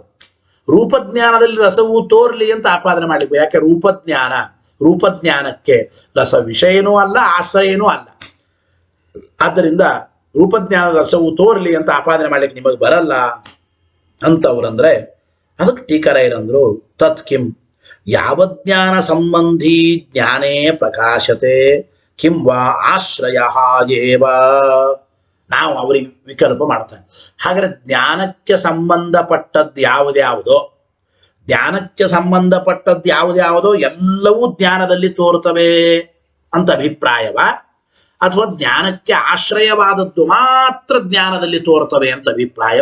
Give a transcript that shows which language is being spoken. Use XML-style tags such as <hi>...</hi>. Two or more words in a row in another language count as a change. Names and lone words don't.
<kn>ರೂಪಜ್ಞಾನದಲ್ಲಿ ರಸವು ತೋರ್ಲಿ ಅಂತ ಆಪಾದನೆ ಮಾಡಲಿಕ್ಕೆ. ಯಾಕೆ? ರೂಪಜ್ಞಾನಕ್ಕೆ ರಸ ವಿಷಯನೂ ಅಲ್ಲ, ಆಶ್ರಯನೂ ಅಲ್ಲ. ಆದ್ದರಿಂದ ರೂಪಜ್ಞಾನದ ರಸವು ತೋರ್ಲಿ ಅಂತ ಆಪಾದನೆ ಮಾಡ್ಲಿಕ್ಕೆ ನಿಮಗೆ ಬರಲ್ಲ ಅಂತವ್ರಂದ್ರೆ ಅದಕ್ಕೆ ಟೀಕರಾಯರಂದ್ರು</kn> <sa>ತತ್ ಕಿಂ ಯಾವಜ್ಞಾನ ಸಂಬಂಧಿ ಜ್ಞಾನೇ ಪ್ರಕಾಶತೆ ಕಿಂ ವಾ ಆಶ್ರಯ ಏವ.</sa> <kn>ನಾವು ಅವರಿಗೆ ವಿಕಲ್ಪ ಮಾಡ್ತೇವೆ. ಹಾಗಾದ್ರೆ ಜ್ಞಾನಕ್ಕೆ ಸಂಬಂಧಪಟ್ಟದ್ದು ಯಾವುದ್ಯಾವುದೋ, ಜ್ಞಾನಕ್ಕೆ ಸಂಬಂಧಪಟ್ಟದ್ದು ಯಾವುದ್ಯಾವುದೋ ಎಲ್ಲವೂ ಜ್ಞಾನದಲ್ಲಿ ತೋರ್ತವೆ ಅಂತ ಅಭಿಪ್ರಾಯವ, ಅಥವಾ ಜ್ಞಾನಕ್ಕೆ ಆಶ್ರಯವಾದದ್ದು ಮಾತ್ರ ಜ್ಞಾನದಲ್ಲಿ ತೋರ್ತವೆ ಅಂತ ಅಭಿಪ್ರಾಯವ?</kn>